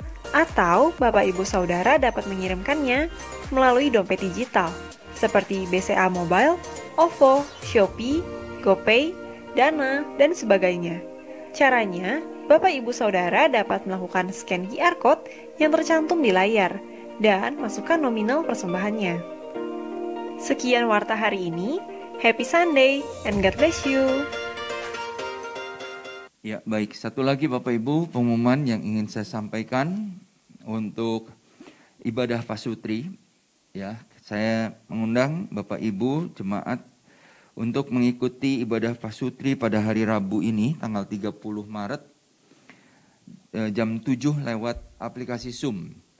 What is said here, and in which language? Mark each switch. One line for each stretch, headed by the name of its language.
Indonesian: Atau Bapak Ibu Saudara dapat mengirimkannya melalui dompet digital seperti BCA Mobile, OVO, Shopee, GoPay, Dana, dan sebagainya. Caranya, Bapak Ibu Saudara dapat melakukan scan QR Code yang tercantum di layar dan masukkan nominal persembahannya. Sekian warta hari ini.
English: Happy Sunday and God bless you.
Indonesian: Ya, baik. Satu lagi Bapak Ibu, pengumuman yang ingin saya sampaikan untuk ibadah pasutri. Ya, saya mengundang Bapak Ibu jemaat untuk mengikuti ibadah pasutri pada hari Rabu ini, tanggal 30 Maret, jam 7 lewat aplikasi Zoom.